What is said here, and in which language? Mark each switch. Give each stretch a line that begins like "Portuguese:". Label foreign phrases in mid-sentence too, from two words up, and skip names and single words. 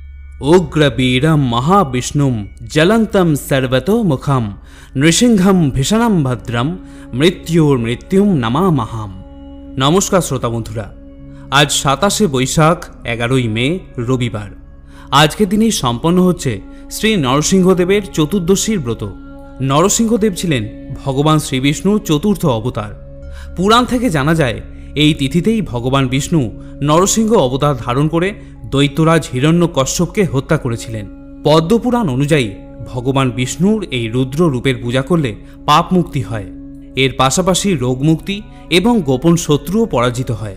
Sanskrit: उग्रवीरं महाविष्णुं ज्वलन्तं सर्वतोमुखं नृसिंहं भीषणं भद्रं मृत्युर्मृत्युं नमामहम्।
Bangla: নমস্কার শ্রোতা বন্ধুরা, আজ 27 বৈশাখ 11 মে রবিবার। আজ কে দিন সম্পন্ন হচ্ছে শ্রী নরসিংহদেবের চতুর্দশীর ব্রত। নরসিংহদেব ছিলেন ভগবান শ্রী বিষ্ণুর চতুর্থ অবতার। পুরাণ থেকে জানা যায় এই তিথিতেই ভগবান বিষ্ণু নরসিংহ অবতার ধারণ করে দৈত্যরাজ হিরণ্যকশ্যপকে হত্যা করেছিলেন। পদ্মপুরাণ অনুযায়ী ভগবান বিষ্ণুর এই রুদ্র রূপের পূজা করলে পাপ মুক্তি হয়। এর পাশাপাশি রোগ মুক্তি এবং গোপন শত্রুও পরাজিত হয়।